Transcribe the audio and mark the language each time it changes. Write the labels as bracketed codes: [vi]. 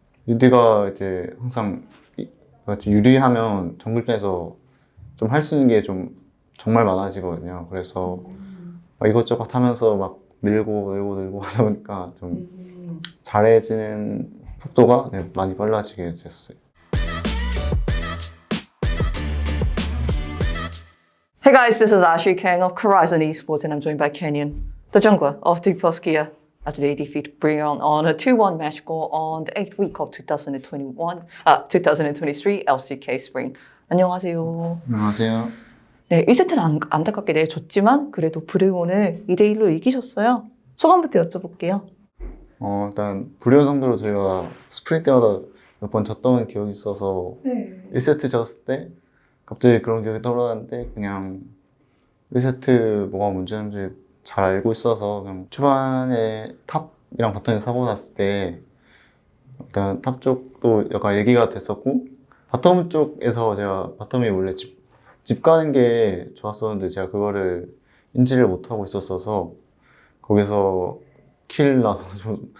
[ko] 유디가 이제 항상 유리하면 정글전에서 좀 할 수 있는 게 좀 정말 많아지거든요. 그래서 막 이것저것 하면서 막 늘고 하다 보니까 좀 잘해지는 속도가 많이 빨라지게 됐어요. [en] Hey guys, this is Ashley Kang of Horizon Esports and I'm joined by Kenyon, the jungler of 2+ Gear, after they defeat Brion on a 2-1 match score on the 8th week of 2023 LCK Spring. [ko] 안녕하세요. 안녕하세요. 네, 1세트는 안타깝게 내줬지만 그래도 브레온을 2대1로 이기셨어요. 소감부터 여쭤볼게요. 일단 불연 상대로 저희가 스프링 때마다 몇 번 졌던 기억이 있어서 네. 1세트 졌을 때 갑자기 그런 기억이 떠올랐는데 그냥 1세트 뭐가 문제인지 잘 알고 있어서 그냥 초반에 탑이랑 바텀이 사고 났을 때 일단 탑 쪽도 약간 얘기가 됐었고 바텀 쪽에서 제가 바텀이 원래 집 가는 게 좋았었는데 제가 그거를 인지를 못하고 있었어서 거기서 킬 나서 좀